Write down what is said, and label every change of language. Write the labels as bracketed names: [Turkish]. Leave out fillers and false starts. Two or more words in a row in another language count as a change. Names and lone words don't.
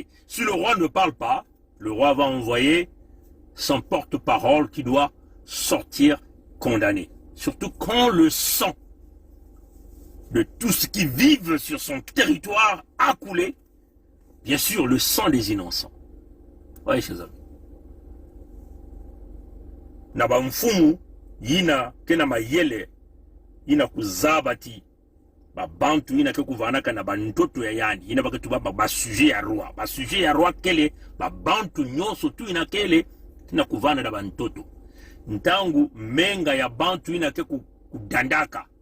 [French] Si le roi ne parle pas, le roi va envoyer son porte-parole qui doit sortir condamné. Surtout quand le sang de tous ceux qui vivent sur son territoire a coulé, bien sûr le sang des innocents. Oui, chers amis. [Kongo] Naba mfumu yina kena mayele yina kuzabati bantu yina ke kuvanaka na bantoto ya yani yina baketu ba sujet ya roi kele bantu nyonso tu yina kele tina kuvana na bantoto ntangu menga ya bantu yina ke kudandaka